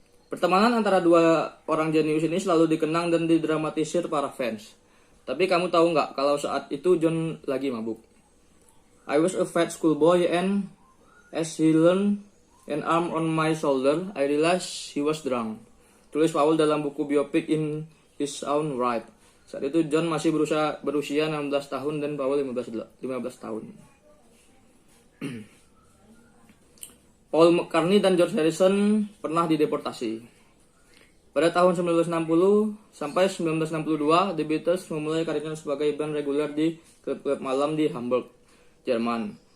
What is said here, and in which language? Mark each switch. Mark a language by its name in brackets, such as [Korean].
[Indonesian] Pertemanan antara dua orang jenius ini selalu dikenang dan didramatisir para fans. Tapi kamu tahu nggak kalau saat itu John lagi mabuk? [English] I was a fat schoolboy and as he leaned an arm on my shoulder, I realized he was drunk. [Indonesian] Tulis Paul dalam buku biopik In His Own Right. Saat itu John masih berusia 16 tahun dan Paul 15 tahun. Paul McCartney dan George Harrison pernah dideportasi. Pada tahun 1960 sampai 1962, The Beatles memulai karirnya sebagai band reguler di klub-klub malam di Hamburg, Jerman.